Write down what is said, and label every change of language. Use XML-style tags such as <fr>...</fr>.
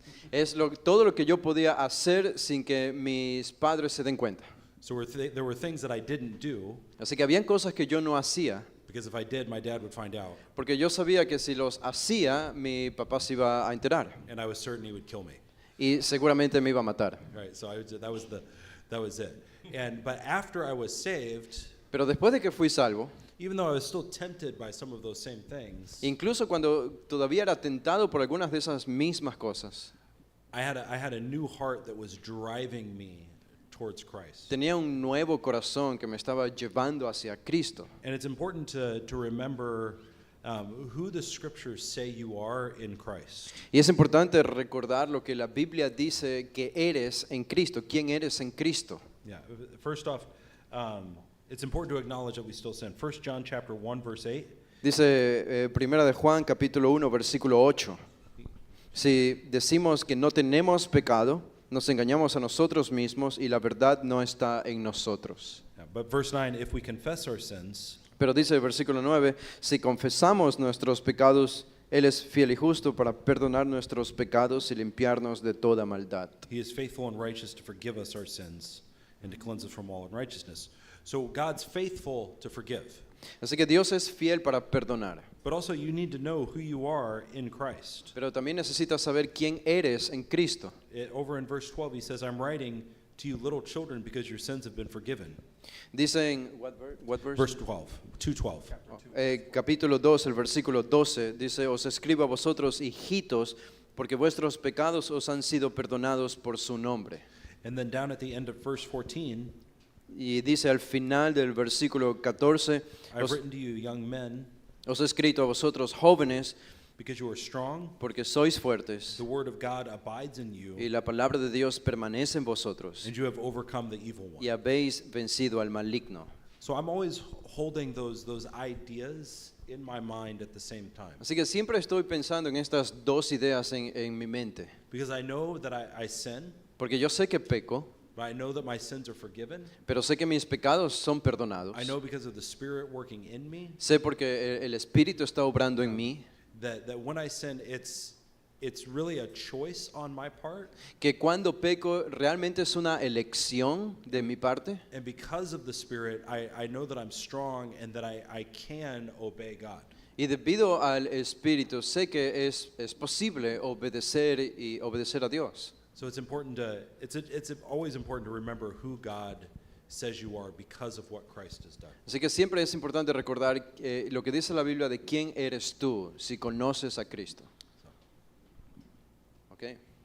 <es>es todo lo que yo podía hacer sin que mis padres se den cuenta.</es> <en>So there were things that I didn't do</en> <es>Así que habían cosas que yo no hacía,</es> <en>because if I did, my dad would find out,</en> <es>porque yo sabía que si los hacía, mi papá se iba a enterar</es> <en>and I was certain he would kill me.</en> <es>y seguramente me iba a matar.</es> <en>Right. So that was it. But after I was saved,</en> <es>Pero después de que fui salvo,</es> <en>even though I was still tempted by some of those same things,</en> <es>incluso cuando todavía era tentado por algunas de esas mismas cosas,</es> <en>I had a new heart that was driving me towards Christ.</en> <es>tenía un nuevo corazón que me estaba llevando hacia Cristo.</es> <en>And it's important to remember who the scriptures say you are in Christ.</en> <es>Y es importante recordar lo que la Biblia dice que eres en Cristo, quién eres en Cristo.</es> <en>Yeah. First off, it's important to acknowledge that we still sin. 1 John chapter 1 verse 8.</en> <es>Dice Primera de Juan capítulo 1 versículo 8. Si decimos que no tenemos pecado, nos engañamos a nosotros mismos y la verdad no está en nosotros.</es> <en>Yeah, but verse 9, if we confess our sins,</en> <es>Pero dice el versículo 9, si confesamos nuestros pecados, Él es fiel y justo para perdonar nuestros pecados y limpiarnos de toda maldad.</es> <en>he is faithful and righteous to forgive us our sins and to cleanse us from all unrighteousness. So God's faithful to forgive.</en> <es>Así que Dios es fiel para perdonar.</es> <en>But also you need to know who you are in Christ.</en> <es>Pero también necesitas saber quién eres en Cristo.</es> <en>Over in verse 12 he says, I'm writing to you little children because your sins have been forgiven.</en> <es>Dice en,</es> <en>what verse? Verse 12, 2:12.</en> <es>Capítulo 2, el versículo 12, dice, os escribo a vosotros, hijitos, porque vuestros pecados os han sido perdonados por su nombre.</es> <en>And then down at the end of verse 14,</en> <es>Y dice al final del versículo 14,</es> <en>I've written to you young men</en> <es>os he escrito a vosotros jóvenes,</es> <en>because you are strong,</en> <es>porque sois fuertes,</es> <en>the word of God abides in you,</en> <es>y la palabra de Dios permanece en vosotros,</es> <en>and you have overcome the evil one.</en> <es>y habéis vencido al maligno.</es> <en>So I'm always holding those ideas in my mind at the same time,</en> <es>Así que siempre estoy pensando en estas dos ideas en mi mente,</es> <en>because I know that I sin,</en> <es>porque yo sé que peco,</es> <en>but I know that my sins are forgiven.</en> <es>pero sé que mis pecados son perdonados.</es> <en>I know because of the Spirit working in me</en> <es>Sé porque el Espíritu está obrando en mí,</es> <en>that when I sin, it's really a choice on my part,</en> <es>que cuando peco realmente es una elección de mi parte,</es> <en>and because of the Spirit, I know that I'm strong and that I can obey God.</en> <es>y debido al Espíritu sé que es posible obedecer y obedecer a Dios.</es> <en>So it's important it's always important to remember who God says you are because of what Christ has done.</en> <es>Así que siempre es importante recordar lo que dice la Biblia de quién eres tú si conoces a Cristo.</es> <en>Okay.</en>